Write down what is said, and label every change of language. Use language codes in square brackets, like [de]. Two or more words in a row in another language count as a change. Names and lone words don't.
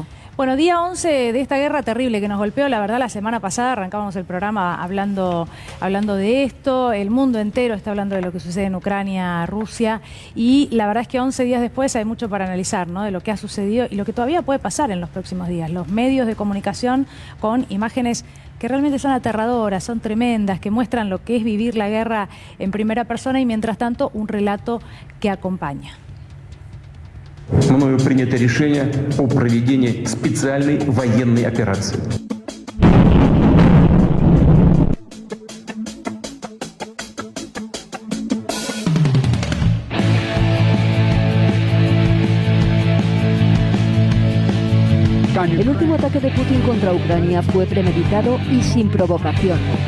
[es] Bueno, día 11 de esta guerra terrible que nos golpeó, la verdad, la semana pasada arrancábamos el programa hablando de esto, el mundo entero está hablando de lo que sucede en Ucrania, Rusia, y la verdad es que 11 días después hay mucho para analizar, ¿no? De lo que ha sucedido y lo que todavía puede pasar en los próximos días. Los medios de comunicación con imágenes que realmente son aterradoras, son tremendas, que muestran lo que es vivir la guerra en primera persona y mientras tanto un relato que acompaña. [ru] Мною принято решение о проведении специальной военной операции. [es] El último ataque de Putin contra Ucrania fue premeditado y sin provocación.